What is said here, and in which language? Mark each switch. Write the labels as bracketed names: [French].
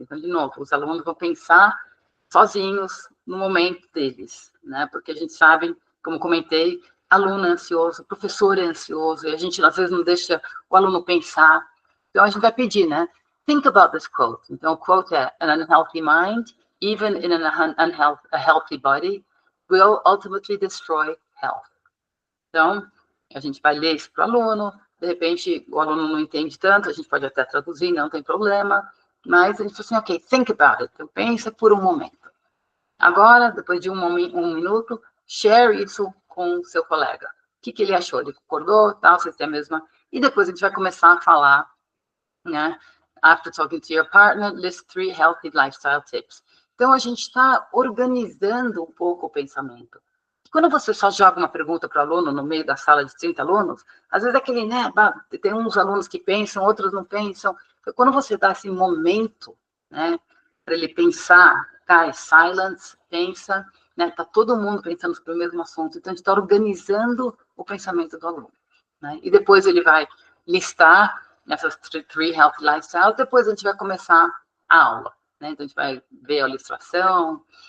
[Portuguese] Então, de novo, os alunos vão pensar sozinhos no momento deles, né, porque a gente sabe, como comentei, aluno é ansioso, professor é ansioso, e a gente, às vezes, não deixa o aluno pensar. Então, a gente vai pedir, né, [English] think about this quote. [Portuguese] Então, o quote é, [English] an unhealthy mind, even in a healthy body, will ultimately destroy health. [Portuguese] Então, a gente vai ler isso para o aluno, de repente o aluno não entende tanto, a gente pode até traduzir, não tem problema, mas a gente fala assim, ok, [English] think about it, [Portuguese] então pensa por um momento. Agora, depois de um minuto, share isso com o seu colega. O que ele achou? Ele concordou, tal, vocês têm a mesma... E depois a gente vai começar a falar, né? [English] After talking to your partner, list 3 healthy lifestyle tips. [Portuguese] Então, a gente está organizando um pouco o pensamento. Quando você só joga uma pergunta para o aluno no meio da sala de 30 alunos, às vezes aquele, né, tem uns alunos que pensam, outros não pensam. Então, quando você dá esse momento, né, para ele pensar, [English] guys, silence, [Portuguese] pensa, né, tá todo mundo pensando sobre o mesmo assunto, então a gente está organizando o pensamento do aluno, né, e depois ele vai listar essas 3 [English] healthy lifestyles, [Portuguese] depois a gente vai começar a aula, né, então a gente vai ver a ilustração.